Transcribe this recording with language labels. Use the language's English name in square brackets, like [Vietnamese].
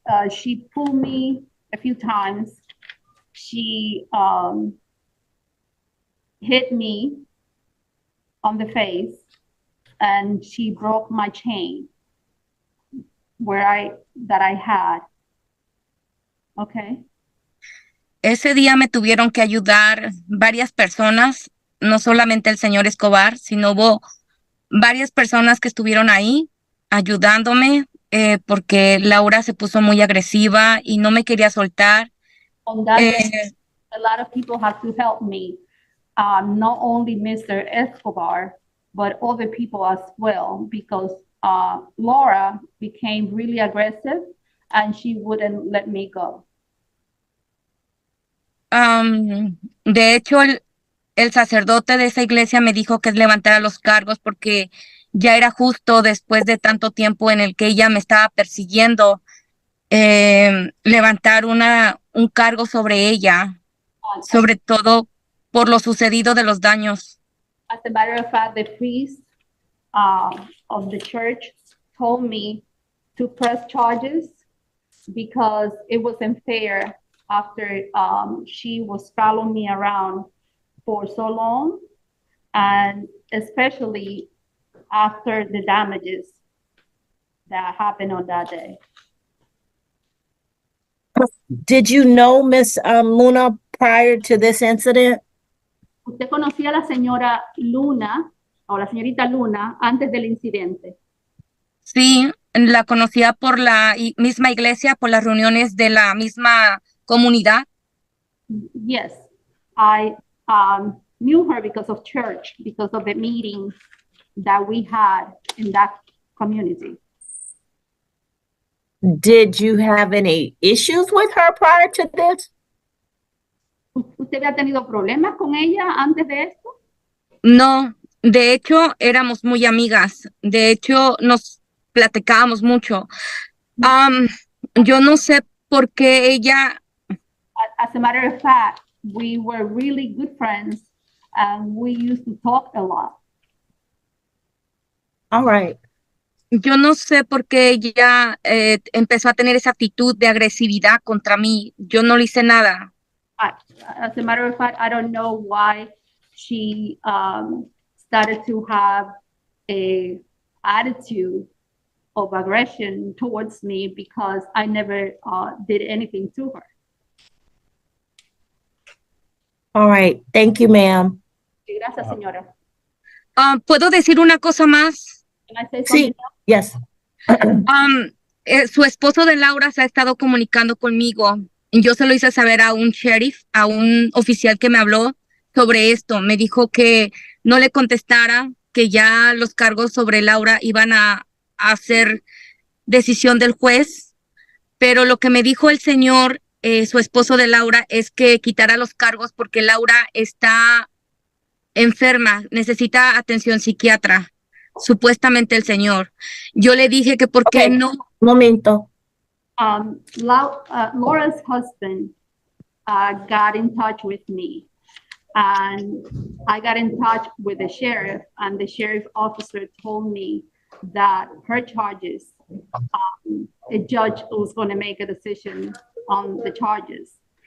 [English] She pulled me a few times. She hit me on the face, and she broke my chain that I had. Okay. [Spanish] Ese día me tuvieron que ayudar varias personas, no solamente el señor Escobar, sino hubo varias personas que estuvieron ahí ayudándome porque Laura se puso muy agresiva y no me quería soltar. [English] On that day, a lot of people had to help me, not only Mr. Escobar, but other people as well, because Laura became really aggressive and she wouldn't let me go. [Spanish] De hecho, el sacerdote de esa iglesia me dijo que levantara los cargos porque ya era justo después de tanto tiempo en el que ella me estaba persiguiendo, levantar un cargo sobre ella, sobre todo por lo sucedido de los daños. [English] As a matter of fact, the priest of the church told me to press charges because it wasn't fair after she was following me around for so long, and especially after the damages that happened on that day. Did you know Miss Luna prior to this incident? [Spanish] ¿Usted conocía a la señora Luna o la señorita Luna antes del incidente? Sí, la conocía por la misma iglesia, por las reuniones de la misma comunidad. [English] Yes, I knew her because of church, because of the meetings that we had in that community. Did you have any issues with her prior to this? [Spanish] ¿Usted había tenido problemas con ella antes de esto? No, de hecho, éramos muy amigas. De hecho, nos platicábamos mucho. Yo no sé por qué ella, [English] As a matter of fact, we were really good friends and we used to talk a lot. All right. [Spanish] yo no sé por qué ella empezó a tener esa actitud de agresividad contra mí. Yo no le hice nada. [English] As a matter of fact, I don't know why she started to have a attitude of aggression towards me because I never did anything to her. All right. Thank you, ma'am. [Spanish] Gracias, señora. ¿Puedo decir una cosa más? [English] Can I say [Spanish] Sí. [English] something else? Yes. [Spanish] Su esposo de Laura se ha estado comunicando conmigo. Yo se lo hice saber a un sheriff, a un oficial que me habló sobre esto. Me dijo que no le contestara, que ya los cargos sobre Laura iban a hacer decisión del juez. Pero lo que me dijo el señor, su esposo de Laura, es que quitara los cargos porque Laura está enferma, necesita atención psiquiatra. Supuestamente el señor. Yo le dije que por qué [English] Okay. [Spanish] no. Momento. [English] Laura's husband got in touch with me, and I got in touch with the sheriff, and the sheriff officer told me that her charges, a judge was going to make a decision on the charges.